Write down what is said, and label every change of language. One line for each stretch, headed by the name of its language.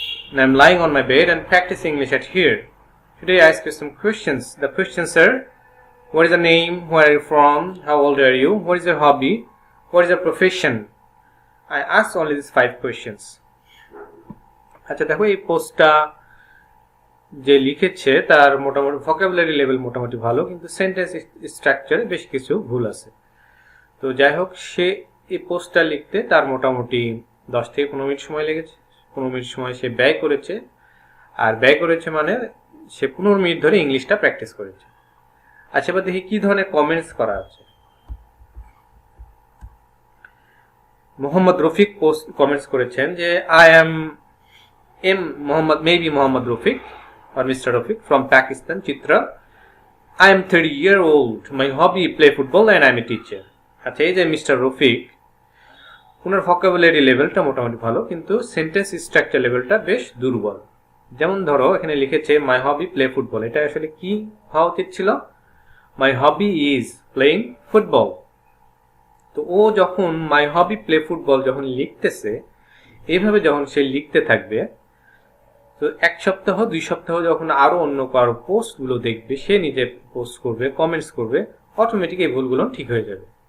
English: And I'm lying on my bed and practicing English at here. Today I ask you some questions. The questions are: what is your name? Where are you from? How old are you? What is your hobby? What is your profession? I asked only these 5 questions.
Bangla: আচ্ছা দেখো, এই পোস্টটা যে লিখেছে তার মোটামুটি vocabulary level মোটামুটি ভালো, কিন্তু সেন্টেন্স স্ট্রাকচারে বেশ কিছু ভুল আছে। তো যাই হোক, সে এই পোস্টটা লিখতে তার মোটামুটি 10 থেকে 15 মিনিট সময় লেগেছে। 15 মিনিট সময় সে ব্যয় করেছে, আর ব্যয় করেছে মানে সে 15 মিনিট ধরে ইংলিশটা প্র্যাকটিস করেছে। আচ্ছা, এবার দেখি কি ধরনের কমেন্টস করা আছে। মোহাম্মদ রফিক পোস্ট কমেন্টস করেছেন যে
English: I am Mohammad Rafiq or Mr. Rafiq from Pakistan, Chitra. I am 30-year old. My hobby play football and I am a teacher.
Bangla: আচ্ছা, এই যে মিস্টার রফিক, ওনার ভোকাবুলারি লেভেলটা মোটামুটি ভালো, কিন্তু সেন্টেন্স স্ট্রাকচার লেভেলটা বেশ দুর্বল। যেমন ধরো, এখানে লিখেছে
English: my hobby play football,
Bangla: এটা আসলে কি হওয়া উচিত ছিল?
English: My hobby is playing football.
Bangla: তো ও যখন
English: my hobby play football
Bangla: যখন লিখতেছে, এইভাবে যখন সে লিখতে থাকবে, তো 1 সপ্তাহ 2 সপ্তাহ যখন আরো অন্য কারো পোস্ট গুলো দেখবে, সে নিজে পোস্ট করবে, কমেন্টস করবে, অটোমেটিক এই ভুলগুলো ঠিক হয়ে যাবে।